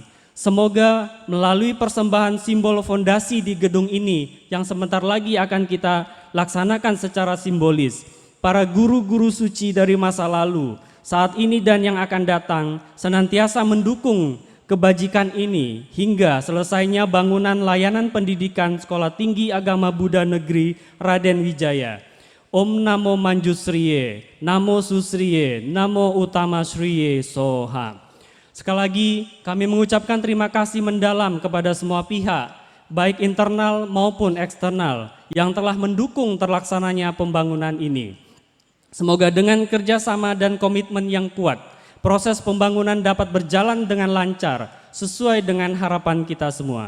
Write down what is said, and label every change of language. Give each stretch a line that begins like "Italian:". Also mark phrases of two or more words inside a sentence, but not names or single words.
Indonesian: Semoga melalui persembahan simbol fondasi di gedung ini yang sebentar lagi akan kita laksanakan secara simbolis, para guru-guru suci dari masa lalu, saat ini dan yang akan datang, senantiasa mendukung kebajikan ini hingga selesainya bangunan layanan pendidikan Sekolah Tinggi Agama Buddha Negeri Raden Wijaya.
Sanskrit: Om Namo Manjusriye, Namo Susriye, Namo Utama Sriye Soha.
Indonesian: Sekali lagi kami mengucapkan terima kasih mendalam kepada semua pihak, baik internal maupun eksternal yang telah mendukung terlaksananya pembangunan ini. Semoga dengan kerjasama dan komitmen yang kuat, proses pembangunan dapat berjalan dengan lancar sesuai dengan harapan kita semua.